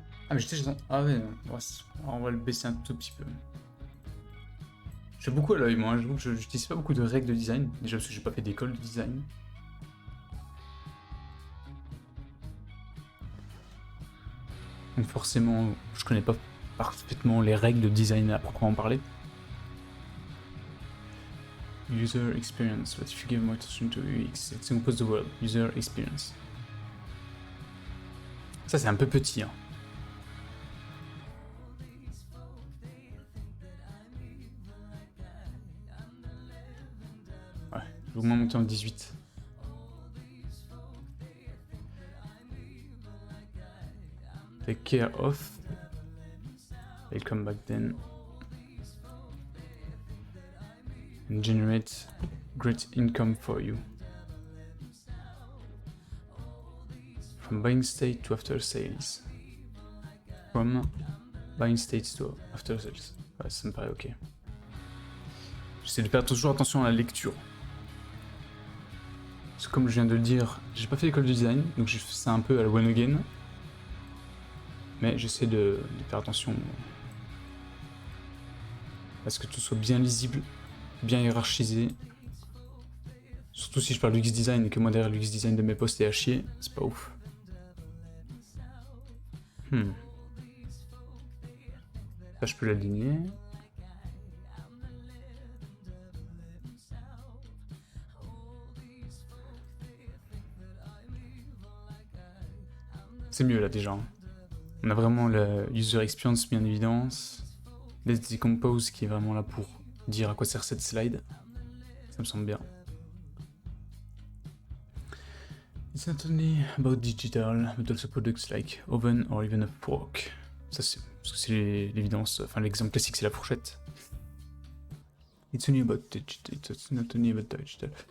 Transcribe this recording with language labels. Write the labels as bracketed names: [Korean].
[French] Ah mais j'étais... Ah ouais, on va le baisser un tout petit peu. J'ai beaucoup à l'œil moi, j'avoue que je n'utilise pas beaucoup de règles de design, déjà parce que j'ai pas fait d'école de design. Donc forcément, je connais pas parfaitement les règles de design à proprement parler. [English] User experience, but if you give more attention to UX, it's compose the world. User experience. [French] Ça c'est un peu petit hein. Ouais, je vais au moins monter en 18. [English] Take care of. I'll come back then. And generate great income for you. From buying state to after sales. From buying state to after sales. [French] Ouais, ça me paraît ok. J'essaie de faire toujours attention à la lecture. Parce que comme je viens de le dire, j'ai pas fait l'école de design, donc j'ai fait ça un peu à la one again. Mais j'essaie de faire attention à ce que tout soit bien lisible, bien hiérarchisé. Surtout si je parle d'UX design et que moi derrière l'UX design de mes posts est à chier, c'est pas ouf. Ça je peux l'aligner. C'est mieux là déjà. On a vraiment le user experience mis en évidence. Let's decompose qui est vraiment là pour dire à quoi sert cette slide. Ça me semble bien. [English] It's not only about digital, but also products like oven or even a fork. [French] Ça c'est parce que c'est l'évidence, enfin l'exemple classique c'est la fourchette. [English] It's only about digital, it's not only about digital.